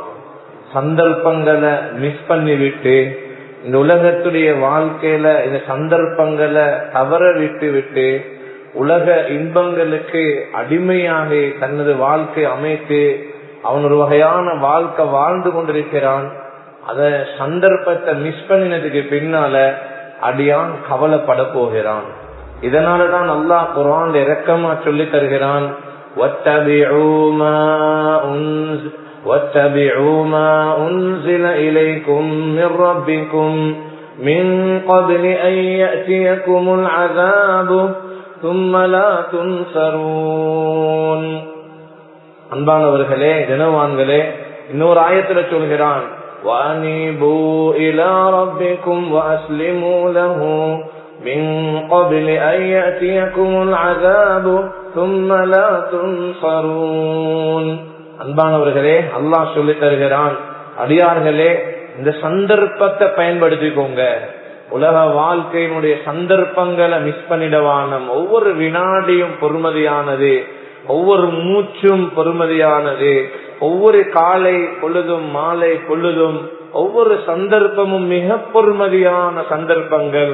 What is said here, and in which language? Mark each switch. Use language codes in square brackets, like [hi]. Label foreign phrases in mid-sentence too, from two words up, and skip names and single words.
[ta] சந்தர்ப்பங்களை மிஸ் பண்ணிவிட்டு இந்த உலகத்துடைய வாழ்க்கையில இந்த சந்தர்ப்பங்களை தவற விட்டு விட்டு உலக இன்பங்களுக்கு அடிமையாக தனது வாழ்க்கை அமைத்து அவன் ஒரு வகையான வாழ்க்கை வாழ்ந்து கொண்டிருக்கிறான். அத சந்தர்ப்பத்தை மிஸ் பண்ணினதுக்கு பின்னால அடியான் கவலைப்பட போகிறான். இதனாலதான் அல்லாஹ் குர்ஆன்ல இரக்கமா சொல்லி தருகிறான், [ar] واتبعوا ما أنزل إليكم من ربكم من قبل أن يأتيكم العذاب ثم لا تنصرون. [ta] அன்பானவர்களே, கனவான்களே, இன்னொரு ஆயத்துல சொல்கிறான், [ar] وَأَنِيبُوا إِلَى رَبِّكُمْ وَأَسْلِمُوا لَهُ مِنْ قَبْلِ أَنْ يَأْتِيَكُمُ الْعَذَابُ ثُمَّ لَا تُنْصَرُونَ. [ta] அன்பானவர்களே, அல்லாஹ் சொல்லி தருகிறான், அடியார்களே, இந்த சந்தர்ப்பத்தை பயன்படுத்திக்கோங்க. உலக வாழ்க்கையினுடைய சந்தர்ப்பங்களை மிஸ் பண்ணிடவான. ஒவ்வொரு வினாடியும் பொறுமதியானது, ஒவ்வொரு மூச்சும் பொறுமதியானது, ஒவ்வொரு காலை பொழுதும் மாலை பொழுதும் ஒவ்வொரு சந்தர்ப்பமும் மிக பொறுமதியான சந்தர்ப்பங்கள்.